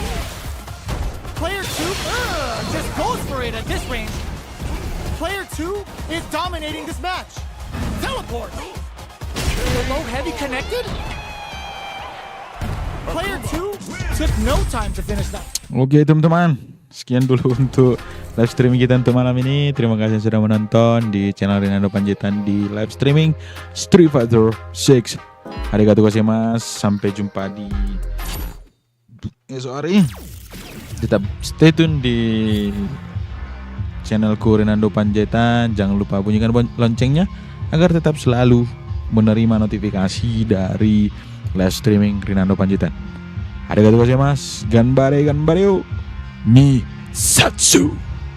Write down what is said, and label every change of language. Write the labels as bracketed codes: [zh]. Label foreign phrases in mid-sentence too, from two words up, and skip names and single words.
[en] Player two just goes for it at this range. Player two is dominating this match. Teleport. The low heavy connected. Player two took no time to finish that. [id] Oke teman-teman, sekian dulu untuk [en] live streaming [id] kita untuk malam ini. Terima kasih sudah menonton di channel Rinando Panjaitan di [en] live streaming [id] Street Fighter 6. [ja] ありがとうございます. [id] Sampai jumpa di esok hari. Tetap [en] stay tune [id] di channelku Rinando Panjaitan. Jangan lupa bunyikan loncengnya agar tetap selalu menerima notifikasi dari [en] live streaming [id] Rinando Panjaitan. [ja] ありがとうございます. Ganbare ganbareo. Ni Satsu.